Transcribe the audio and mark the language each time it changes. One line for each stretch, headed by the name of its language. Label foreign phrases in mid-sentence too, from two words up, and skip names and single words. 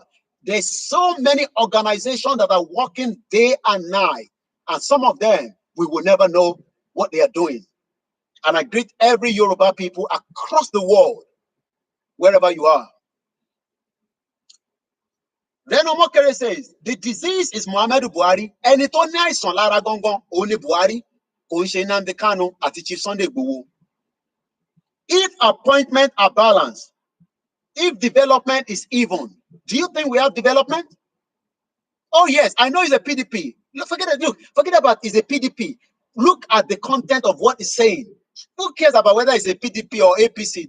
English: There's so many organizations that are working day and night, and some of them we will never know what they are doing. And I greet every Yoruba people across the world, wherever you are. Then Omokere says, the disease is Muhammadu Buhari, and it only is on Lara Gongon, only Buhari, Nnamdi Kanu, àti Chief Sunday Igboho. If appointments are balanced, if development is even, do you think we have development? Oh yes, I know it's a PDP. Forget about it's a PDP. Look at the content of what it's saying. Who cares about whether it's a PDP or APC?